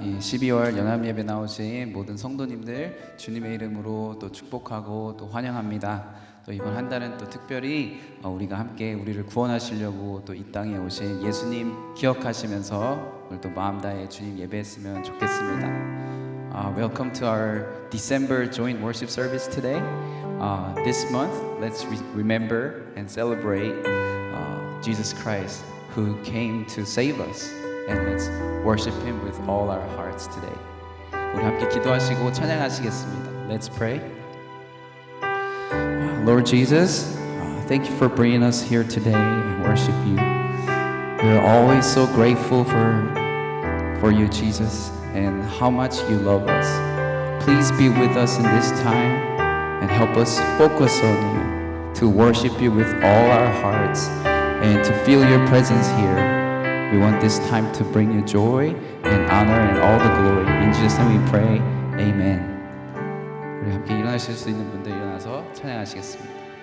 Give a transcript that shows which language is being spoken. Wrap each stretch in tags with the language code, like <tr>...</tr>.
<ko>이 12월 연합예배 나오신 모든 성도님들 주님의 이름으로 또 축복하고 또 환영합니다. 또 이번 한 달은 또 특별히 우리가 함께 우리를 구원하시려고 또 이 땅에 오신 예수님 기억하시면서 오늘 또 마음 다해 주님 예배했으면 좋겠습니다.</ko> <en>Welcome to our December joint worship service today. This month, let's remember and celebrate Jesus Christ who came to save us. And let's worship Him with all our hearts today.</en> <ko>우리 함께 기도하시고 찬양하시겠습니다.</ko> <en>Let's pray. Lord Jesus, thank you for bringing us here today and worship you. We are always so grateful for you, Jesus, and how much you love us. Please be with us in this time and help us focus on you, to worship you with all our hearts and to feel your presence here. We want this time to bring you joy and honor and all the glory. In Jesus' name we pray. Amen.</en> <ko>우리 함께 일어나실 수 있는 분들 일어나서 찬양하시겠습니다.</ko>